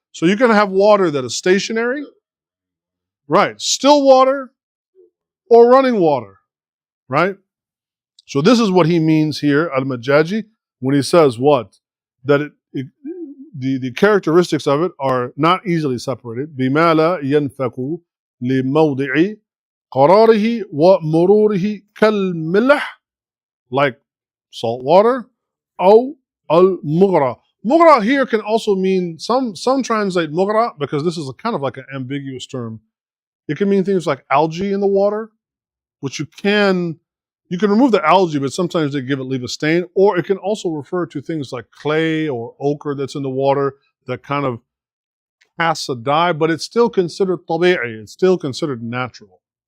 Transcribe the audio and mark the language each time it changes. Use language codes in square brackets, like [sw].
[en] So you can have water that is stationary, right? Still water or running water, right? So this is what he means here, al-Majaji, when he says what? That the characteristics of it are not easily separated. [ar] بِمَا لَا يَنْفَكُ لِمَوْضِعِ قَرَارِهِ وَمُرُورِهِ كَالْمِلْحِ, [en] like salt water, [ar] أو al-mughra. [en] Mughra here can also mean, some translate mughra, because this is kind of like an ambiguous term. It can mean things like algae in the water, which you can remove the algae, but sometimes they leave a stain. Or it can also refer to things like clay or ochre that's in the water that kind of casts a dye, but it's still considered tabi'i, it's still considered natural.